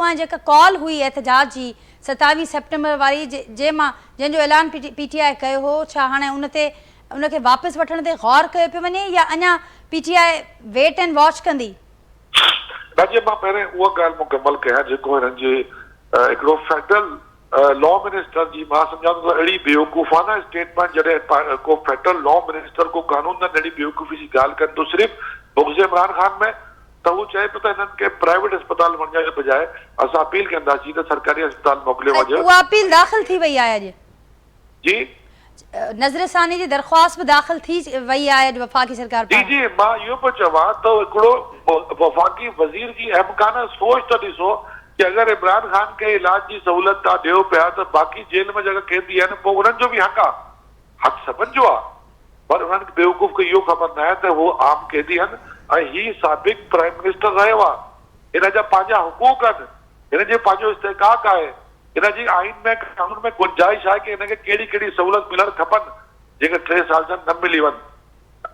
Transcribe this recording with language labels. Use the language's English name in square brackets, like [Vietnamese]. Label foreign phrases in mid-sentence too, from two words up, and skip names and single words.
[Sindhi] ऐं जेका कॉल हुई एहतजाज जी 27 सेप्टेम्बर वारी जंहिंजो ऐलान पीटीआई कयो हो, छा हाणे उनखे वापसि वठण ते गौर कयो पियो वञे या अञा पीटीआई [English] wait and watch [Sindhi] कंदी? राजे मां पहिरें उहा ॻाल्हि मुकमल कयां जेको हिननि जे हिकिड़ो [English] federal law minister [Sindhi] जी मां सम्झां थो अहिड़ी बेवकूफ़ाना स्टेटमेंट जॾहिं को [English] federal law minister [Sindhi] को कानूनदान अहिड़ी बेवकूफ़ी जी ॻाल्हि कनि थो सिर्फ़ु बुग़्ज़ इमरान ख़ान में, त उहो चए पियो त हिननि खे प्राइवेट अस्पताल वञण जे बजाए असां अपील कंदासीं त सरकारी अस्पताल मोकिलियो वञे। उहा अपील दाख़िल थी वई आहे अॼु? जी, नज़रसानी जी दरख़्वास्त बि दाख़िल थी वई आहे वफ़ाक़ी सरकार जी जी मां इहो पियो चवां त हिकिड़ो वफ़ाक़ी वज़ीर जी अहमकाना सोच त ॾिसो कि अगर इमरान खान [Urdu] کے علاج کی سہولت [Sindhi] तव्हां ॾियो पिया त बाक़ी जेल में जेका कैदी आहिनि पोइ उन्हनि जो बि हक़ आहे, हक़ सभिनि जो आहे, पर उन्हनि खे बेवकूफ़ खे इहो ख़बर न आहे त उहो आम कैदी आहिनि ऐं ही साबिक़ [English] prime minister [Sindhi] रहियो आहे, हिन जा पंहिंजा हुकूक आहिनि, हिन जो पंहिंजो इस्तेकाक आहे, हिन जी आइन में कानून में गुंजाइश आहे कि हिनखे कहिड़ी कहिड़ी सहूलत मिलणु खपनि जेके 3 साल जा न मिली वञनि।